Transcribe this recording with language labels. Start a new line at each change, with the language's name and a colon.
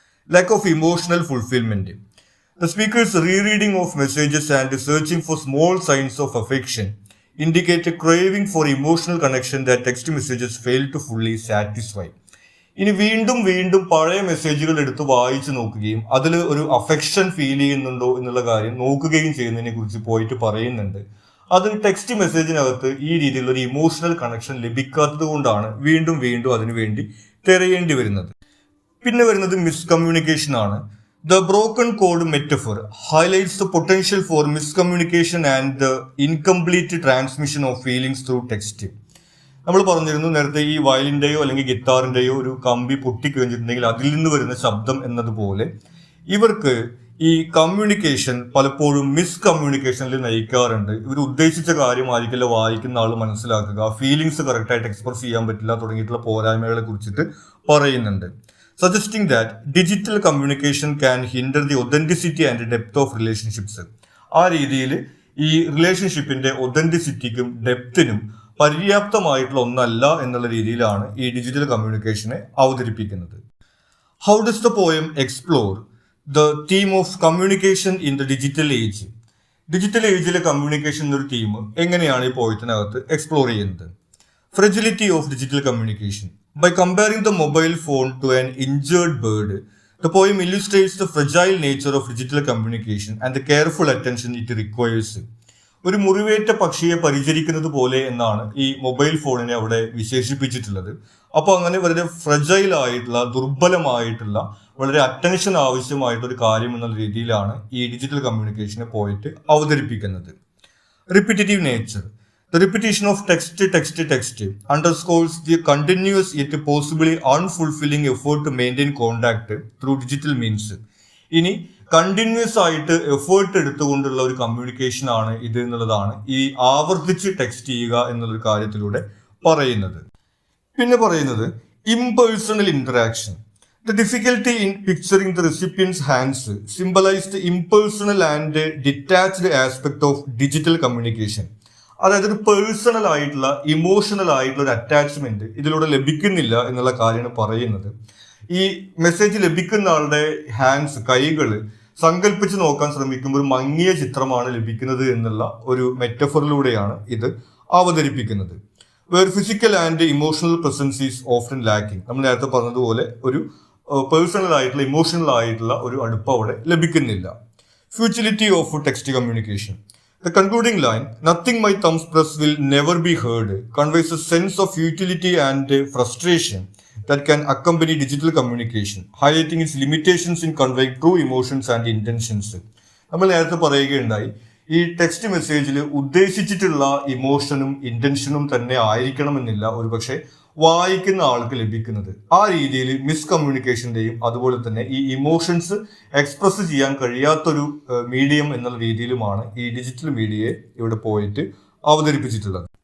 English: Lack of emotional fulfilment. The speaker's rereading of messages and searching for small signs of affection indicate a craving for emotional connection that text messages fail to fully satisfy.
Malayalam: ഇനി വീണ്ടും പഴയ മെസ്സേജുകൾ എടുത്ത് വായിച്ചു നോക്കുകയും അതിൽ ഒരു affection feel ചെയ്യുന്നുണ്ടോ എന്നുള്ള കാര്യം നോക്കുകയും ചെയ്യുന്നതിനെ കുറിച്ച് പോയിട്ട് പറയുന്നുണ്ട്. അത് ടെക്സ്റ്റ് മെസ്സേജിനകത്ത് ഈ രീതിയിലുള്ള ഒരു ഇമോഷണൽ കണക്ഷൻ ലഭിക്കാത്തത് കൊണ്ടാണ് വീണ്ടും അതിനുവേണ്ടി തിരയേണ്ടി വരുന്നത്. പിന്നെ വരുന്നത് മിസ്കമ്മ്യൂണിക്കേഷൻ ആണ്.
English: The broken code metaphor highlights the potential for miscommunication and the incomplete transmission of feelings through text.
Malayalam: നമ്മൾ പറഞ്ഞിരുന്നു നേരത്തെ ഈ വയലിൻ്റെയോ അല്ലെങ്കിൽ ഗിറ്റാറിൻ്റെയോ ഒരു കമ്പി പൊട്ടിക്കഴിഞ്ഞിട്ടുണ്ടെങ്കിൽ അതിൽ നിന്ന് വരുന്ന ശബ്ദം എന്നതുപോലെ ഇവർക്ക് ഈ കമ്മ്യൂണിക്കേഷൻ പലപ്പോഴും മിസ്കമ്മ്യൂണിക്കേഷനിൽ നയിക്കാറുണ്ട്. ഇവർ ഉദ്ദേശിച്ച കാര്യമായിരിക്കില്ല വായിക്കുന്ന ആൾ മനസ്സിലാക്കുക, ഫീലിങ്സ് കറക്റ്റായിട്ട് എക്സ്പ്രസ് ചെയ്യാൻ പറ്റില്ല തുടങ്ങിയിട്ടുള്ള പോരായ്മകളെ കുറിച്ചിട്ട് പറയുന്നുണ്ട്.
English: Suggesting that digital communication can hinder the authenticity and depth of relationships.
Malayalam: ആ രീതിയിൽ ഈ റിലേഷൻഷിപ്പിന്റെ ഒതന്റിസിറ്റിക്കും ഡെപ്തിനും പര്യാപ്തമായിട്ടുള്ള ഒന്നല്ല എന്നുള്ള രീതിയിലാണ് ഈ ഡിജിറ്റൽ കമ്മ്യൂണിക്കേഷനെ അവതരിപ്പിക്കുന്നത്.
English: How does the poem explore the theme of communication in the digital age?
Malayalam: Digital ഏജിലെ communication എന്നൊരു തീം എങ്ങനെയാണ് ഈ പോയത്തിനകത്ത് എക്സ്പ്ലോർ ചെയ്യുന്നത്?
English: Fragility of digital communication. By comparing the mobile phone to an injured bird, the poem illustrates the fragile nature of digital communication and the careful attention it requires.
Malayalam: ഒരു മുറിവേറ്റ പക്ഷിയെ പരിചരിക്കുന്നത് പോലെ എന്നാണ് ഈ മൊബൈൽ ഫോണിനെ അവിടെ വിശേഷിപ്പിച്ചിട്ടുള്ളത്. അപ്പോൾ അങ്ങനെ വളരെ ഫ്രജൈൽ ആയിട്ടുള്ള, ദുർബലമായിട്ടുള്ള, വളരെ അറ്റൻഷൻ ആവശ്യമായിട്ടൊരു കാര്യം എന്ന രീതിയിലാണ് ഈ ഡിജിറ്റൽ കമ്മ്യൂണിക്കേഷനെ പോയിട്ട് അവതരിപ്പിക്കുന്നത്.
English: Repetitive nature. The repetition of text underscores the continuous yet possibly unfulfilling effort to maintain contact through digital means.
Malayalam: ഇനി കണ്ടിന്യൂസ് ആയിട്ട് എഫേർട്ട് എടുത്തുകൊണ്ടുള്ള ഒരു കമ്മ്യൂണിക്കേഷൻ ആണ് ഇത് എന്നുള്ളതാണ് ഈ ആവർത്തിച്ച് ടെക്സ്റ്റ് ചെയ്യുക എന്നുള്ളൊരു കാര്യത്തിലൂടെ പറയുന്നത്. പിന്നെ പറയുന്നത് impersonal interaction.
English: The difficulty in picturing the recipient's hands symbolized the impersonal and detached aspect of digital communication.
Malayalam: അതായത് ഒരു പേഴ്സണൽ ആയിട്ടുള്ള ഇമോഷണൽ ആയിട്ടുള്ള ഒരു അറ്റാച്ച്മെന്റ് ഇതിലൂടെ ലഭിക്കുന്നില്ല എന്നുള്ള കാര്യമാണ് പറയുന്നത്. ഈ മെസ്സേജ് ലഭിക്കുന്ന ആളുടെ ഹാൻഡ്സ്, കൈകൾ സങ്കല്പിച്ച് നോക്കാൻ ശ്രമിക്കുമ്പോൾ ഒരു മങ്ങിയ ചിത്രമാണ് ലഭിക്കുന്നത് എന്നുള്ള ഒരു മെറ്റഫറിലൂടെയാണ് ഇത് അവതരിപ്പിക്കുന്നത്.
English: Where physical and emotional presence is often lacking.
Malayalam: നമ്മൾ നേരത്തെ പറഞ്ഞതുപോലെ ഒരു പേഴ്സണൽ ആയിട്ടുള്ള ഇമോഷണൽ ആയിട്ടുള്ള ഒരു അടുപ്പം അവിടെ ലഭിക്കുന്നില്ല.
English: Futility of text communication. The concluding line, "Nothing my thumbs press will never be heard," conveys a sense of futility and frustration that can accompany digital communication, highlighting its limitations in conveying true emotions and intentions.
Malayalam: നമ്മൾ നേരത്തെ പറയുകയുണ്ടായി, ഈ text മെസ്സേജിൽ ഉദ്ദേശിച്ചിട്ടുള്ള ഇമോഷനും ഇന്റൻഷനും തന്നെ ആയിരിക്കണമെന്നില്ല ഒരുപക്ഷെ വായിക്കുന്ന ആൾക്ക് ലഭിക്കുന്നത്. ആ രീതിയിൽ മിസ്കമ്മ്യൂണിക്കേഷന്റെയും അതുപോലെ തന്നെ ഈ ഇമോഷൻസ് എക്സ്പ്രസ് ചെയ്യാൻ കഴിയാത്തൊരു മീഡിയം എന്നുള്ള രീതിയിലുമാണ് ഈ ഡിജിറ്റൽ മീഡിയയെ ഇവിടെ പോയിട്ട് അവതരിപ്പിച്ചിട്ടുള്ളത്.